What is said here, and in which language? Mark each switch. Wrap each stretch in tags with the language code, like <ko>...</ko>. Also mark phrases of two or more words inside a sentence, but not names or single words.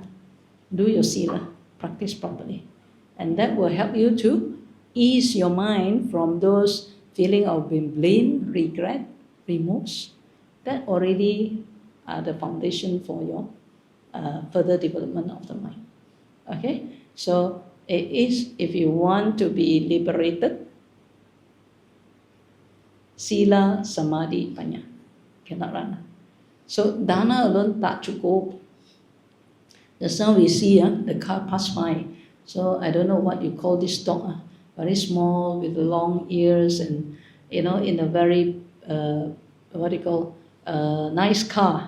<en>Do your sila, practice properly. And that will help you to ease your mind from those feeling of being blame, regret, remorse. That already are the foundation for your further development of the mind. Okay? So it is, if you want to be liberated,</en> <pi>sila, samadhi, panya.</pi> <en>Cannot run. So dana alone</en> <ms>tak cukup.</ms> <en>Just now we see the car pass by. So I don't know what you call this dog. Very small with long ears and, in a very, nice car.</en>